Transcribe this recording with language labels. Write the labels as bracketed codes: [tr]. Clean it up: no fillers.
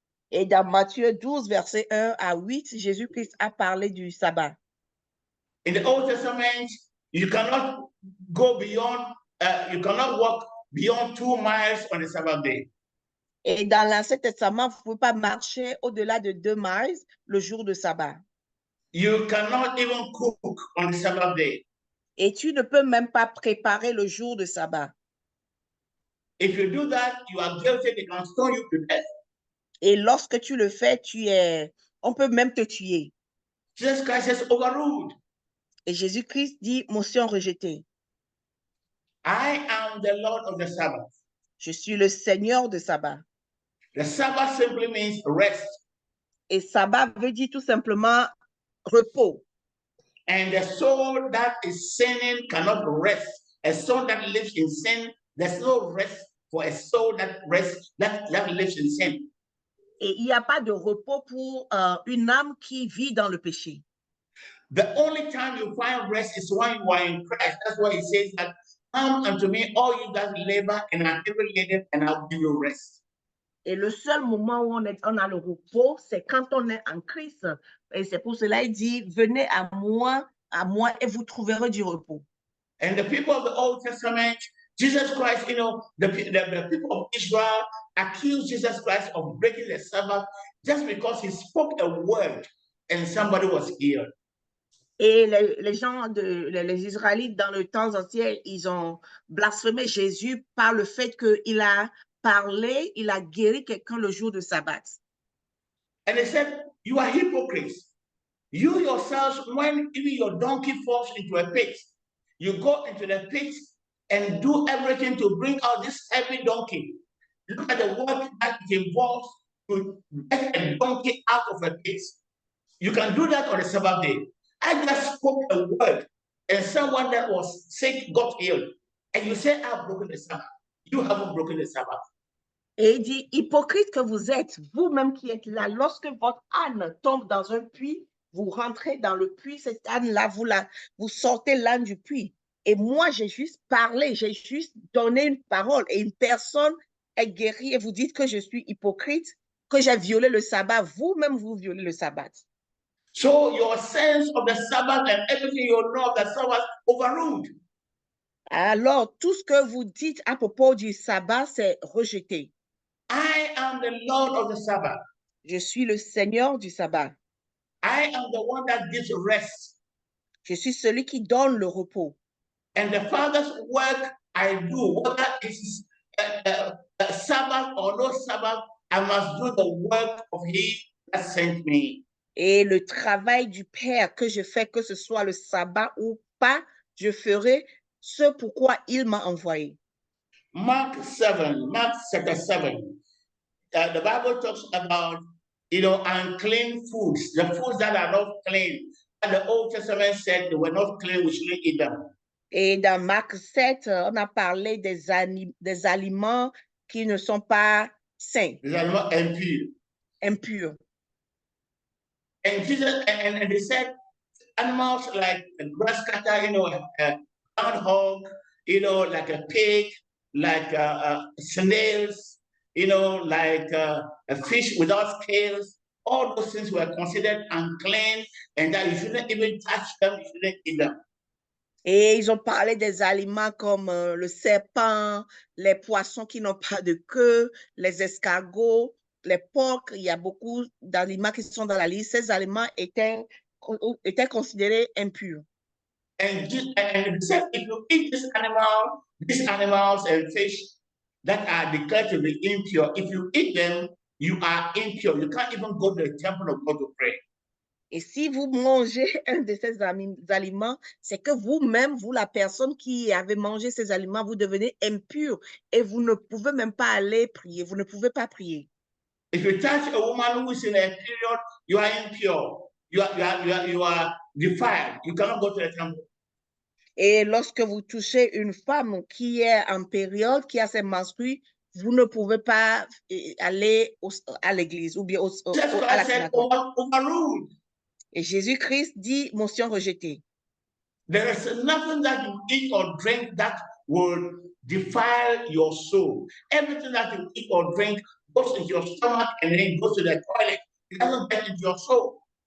[fr] Et dans Matthieu 12, verset 1 à 8, Jésus-Christ a parlé du sabbat. [en] In the Old Testament, you cannot go beyond, you cannot walk beyond 2 miles on the Sabbath day. [fr] Et dans l'Ancien Testament, vous ne pouvez pas marcher au-delà de 2 miles le jour de sabbat. [en] You cannot even cook on the Sabbath day. [fr] Et tu ne peux même pas préparer le jour de sabbat. [en] If you do that, you are guilty. They can stone you to death. [fr] Et lorsque tu le fais, on peut même te tuer. [en] Jesus Christ is overruled. [fr] Et Jésus-Christ dit, motion rejetée. [en] I am the Lord of the Sabbath. [fr] Je suis le Seigneur de sabbat. [en] The Sabbath simply means rest. [fr] Et sabbat veut dire tout simplement repos. [en] And the soul that is sinning cannot rest. A soul that lives in sin, there's no rest for a soul that rests, that lives in sin. Et il n'y a pas de repos pour une âme qui vit dans le péché. The only time you find rest is when you are in Christ. That's why he says that come unto me, all you that labor and are heavy laden, and I'll give you rest. [fr] Et le seul moment où on a le repos, c'est quand on est en Christ. Et c'est pour cela qu'il dit, venez à moi, et vous trouverez du repos. [en] And the people of the Old Testament, Jesus Christ, you know, the people of Israel accused Jesus Christ of breaking the Sabbath just because he spoke a word and somebody was healed. [fr] Et les gens, les Israélites dans le temps ancien, ils ont blasphémé Jésus par le fait qu'il a parlé, il a guéri quelqu'un le jour de sabbat. [en] And they said, you are hypocrites. You yourselves, when even your donkey falls into a pit, you go into the pit and do everything to bring out this heavy donkey. Look at the work that it involves to get a donkey out of a pit. You can do that on the Sabbath day. I just spoke a word and someone that was sick got healed. And you say, I've broken the Sabbath. You haven't broken the Sabbath. [fr] Et il dit, hypocrite que vous êtes, vous-même qui êtes là, lorsque votre âne tombe dans un puits, vous rentrez dans le puits, cet âne-là, vous sortez l'âne du puits. Et moi, j'ai juste parlé, j'ai juste donné une parole et une personne est guérie et vous dites que je suis hypocrite, que j'ai violé le sabbat. Vous-même, vous violez le sabbat. [en] So your sense of the Sabbath and everything you know of the Sabbath overruled. [fr] Alors, tout ce que vous dites à propos du sabbat, c'est rejeté. [en] I am the Lord of the Sabbath. [fr] Je suis le Seigneur du sabbat. [en] I am the one that gives rest. [fr] Je suis celui qui donne le repos. [en] And the Father's work I do, whether it's a Sabbath or no Sabbath, I must do the work of He that sent me. [fr] Et le travail du Père que je fais, que ce soit le sabbat ou pas, je ferai ce pourquoi il m'a envoyé. [en] Mark chapter 7, the Bible talks about, unclean foods, the foods that are not clean. And the Old Testament said they were not clean, we shouldn't eat them. [fr] Et dans Marc 7, on a parlé des aliments qui ne sont pas sains, Des aliments impurs. impurs. [en] And Jesus, and they said animals like a grass cutter, a groundhog, like a pig, like snails, like a fish without scales. All those things were considered unclean, and that you shouldn't even touch them, you shouldn't eat them. [fr] Et ils ont parlé des aliments comme le serpent, les poissons qui n'ont pas de queue, les escargots, les porcs. Il y a beaucoup d'aliments qui sont dans la liste. Ces aliments étaient considérés impurs. [en] And it said, if you eat these animals and fish that are declared to be impure, if you eat them, you are impure. You can't even go to the temple of God to pray. [fr] Et si vous mangez un de ces aliments, c'est que vous-même, vous, la personne qui avez mangé ces aliments, vous devenez impur et vous ne pouvez même pas aller prier. Vous ne pouvez pas prier. [en] If you touch a woman who is in a period, you are impure. You are defiled. You cannot go to the temple. [fr] Et lorsque vous touchez une femme qui est en période, qui a ses menstrues, vous ne pouvez pas aller à l'église ou bien à la synagogue. [en] Overruled. [fr] Et Jésus-Christ dit, motion rejetée. [en] There is nothing that you eat or drink that will defile your soul. Everything that you eat or drink goes into your stomach and then goes to the toilet. It doesn't get into your soul.